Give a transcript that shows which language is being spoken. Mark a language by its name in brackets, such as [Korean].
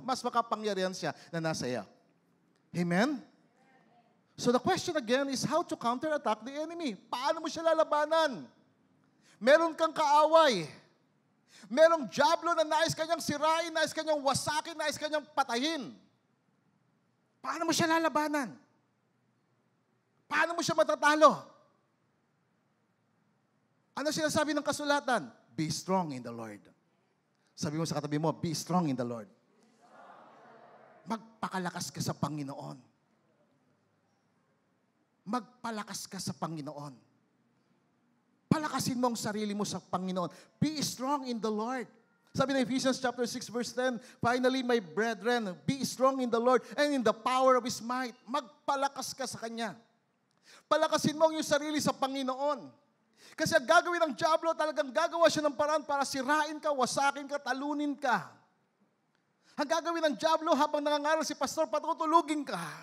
[Filipino] Mas makapangyarihan siya na nasa iyo. Amen? [English] So the question again is how to counterattack the enemy. [Filipino] Paano mo siya lalabanan? Meron kang kaaway. Merong dyablo na nais kanyang sirain, nais kanyang wasakin, nais kanyang patayin. Paano mo siya lalabanan? Paano mo siya matatalo? Ano sinasabi ng kasulatan? [English] Be strong in the Lord. [Filipino] Sabi mo sa katabi mo, [English] be strong in the Lord. [Filipino] Magpakalakas ka sa Panginoon. Magpalakas ka sa Panginoon. Palakasin mo ang sarili mo sa Panginoon. [English] Be strong in the Lord. [Filipino] Sabi ng [English] Ephesians chapter 6 verse 10, finally, my brethren, be strong in the Lord and in the power of His might. [Filipino] Magpalakas ka sa Kanya. Palakasin mo ang iyong sarili sa Panginoon. Kasi ang gagawin ng dyablo, talagang gagawa siya ng paraan para sirain ka, wasakin ka, talunin ka. Ang gagawin ng dyablo habang nangangaral si pastor, patutulugin ka.